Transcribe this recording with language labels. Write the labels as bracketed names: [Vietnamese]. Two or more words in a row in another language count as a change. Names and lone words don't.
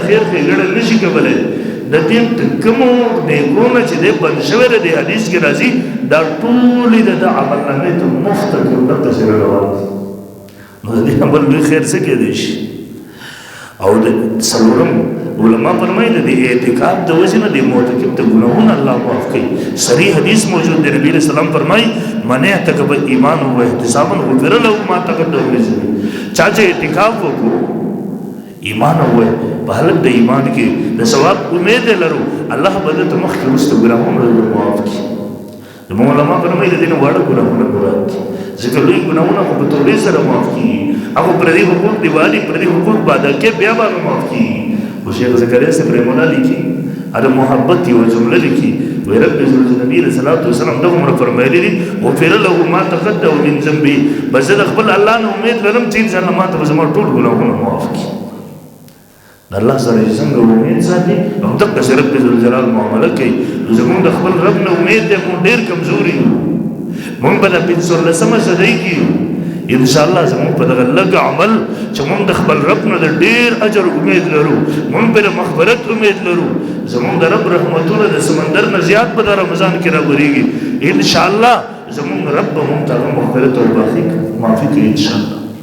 [Pashto] خیر ښېګړه نشي کولی د دې کومو نیکونه چې دی بند شوی دی د حدیث کې راځي دا ټولې د ده عملنامې ته مفت کې دلته سره روان دي نو د دې عمل لوی خیر څه کېدی شي او د څلورم علما فرمایي د دې اعتکاف د وجې نه د معتکف ته ګناهونه الله معاف کوي صریح حدیث موجود دی نبي [Arabic] علیه السلام [Pashto] فرمایي [Arabic] من اعتکف ایمانا و احتسابا غفر له ما تقدم من ذنبه [Pashto] چا چې اعتکاف وکړو ایمان او په حالت د ایمان کې د ثواب امید لرو الله به درته مخکې وروسته ګناهونه معاف کړي زموږ علما فرمایي د دې نه واړه ګناهونه مراد دي ځکه لوی ګناهونه خو په توبې سره معاف کېږي هغه پردي حقوق دی والي پردي حقوق به ادا کې بیا به معاف کېږي خو شیخ زکریا صاحب [Arabic] رحمه الله [Pashto] لیکي هغه محبت یوه جمله لیکي وایي رب نبي [Arabic] علیه الصلاة والسلام [Pashto] دغه عمره فرمایلي دي [Arabic] غفر له ما تقدم من ذنبه [Pashto] بس زه د خپل الله نه امید لرم چې انشاءالله ما ته به زما ټول ګناهونه معاف کړي د الله سره چې څنګه امید ساتي همدقسې رب ذوالجلال معامله کوي زمونږ د خپل رب نه امید دی مونږ ډېر کمزوري یو مونږ به د 15 صدۍ کې یو انشاءالله زمونږ په دغه لږ عمل چې مونږ د خپل رب نه د ډېر اجر امید لرو مونږ په د مغفرت امید لرو زمونږ د رب رحمتونه د سمندر نه زیات په د رمضان کې راورېږي انشاءالله زمونږ رب به مونږ ته هغه مغفرت او معافي کوي انشاءالله